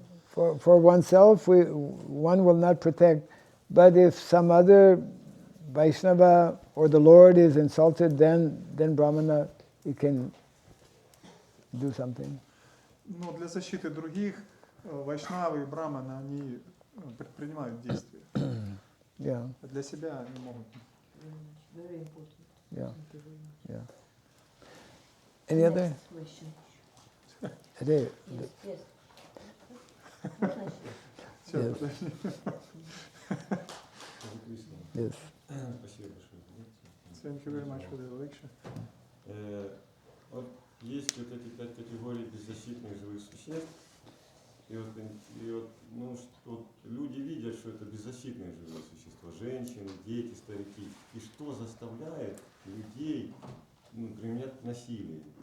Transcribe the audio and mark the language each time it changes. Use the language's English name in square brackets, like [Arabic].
[English] for oneself, one will not protect. But if some other Vaishnava or the Lord is insulted, then Brahmana, he can do something. [Russian] Но для защиты других вайшнавы и браманы, они предпринимают действия. [English] Yeah. [Russian] А для себя они могут. [English] Very important. Yeah. Yeah. Any other? Next question. Yes. Yes. [Russian] Можно еще? Все, [English] Yes. [Russian] подожди. [English] Yes. [Russian] Спасибо большое за лекцию. [English] Thank you very much for the lecture. [Russian] Вот есть вот эти 5 категорий беззащитных живых существ, и вот люди видят, что это беззащитные живые существа, женщины, дети, старики, и что заставляет людей применять насилие.